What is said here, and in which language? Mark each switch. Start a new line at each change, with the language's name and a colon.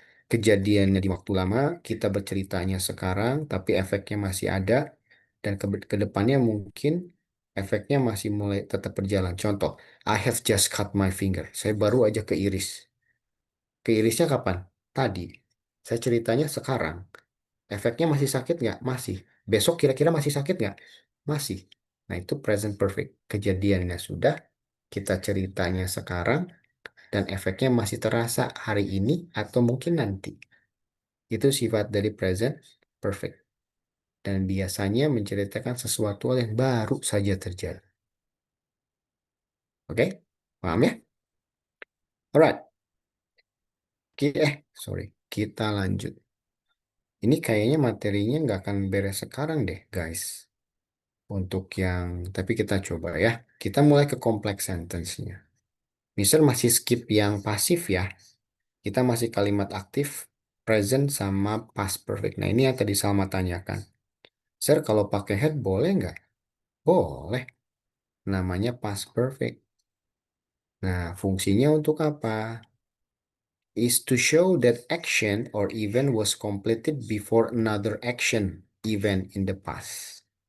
Indonesian: Kejadiannya di waktu lama, kita berceritanya sekarang, tapi efeknya masih ada, dan ke depannya mungkin efeknya masih mulai tetap berjalan.
English: Contoh, I have just cut my finger.
Indonesian: Saya baru aja keiris. Keirisnya kapan? Tadi. Saya ceritanya sekarang. Efeknya masih sakit nggak? Masih. Besok kira-kira masih sakit nggak? Masih. Nah, itu present perfect. Kejadiannya sudah, kita ceritanya sekarang, dan efeknya masih terasa hari ini atau mungkin nanti. Itu sifat dari present perfect. Dan biasanya menceritakan sesuatu hal yang baru saja terjadi. Oke? Paham ya? Alright. Sorry. Kita lanjut. Ini kayaknya materinya nggak akan beres sekarang deh, guys. Untuk yang, tapi kita coba ya. Kita mulai ke complex sentence-nya. Mister masih skip yang pasif ya. Kita masih kalimat aktif, present sama past perfect. Nah, ini yang tadi Salma tanyakan. Sir, kalau pakai had boleh nggak? Boleh. Namanya past perfect. Nah, fungsinya untuk apa?
English: Is to show that action or event was completed before another action event in the past.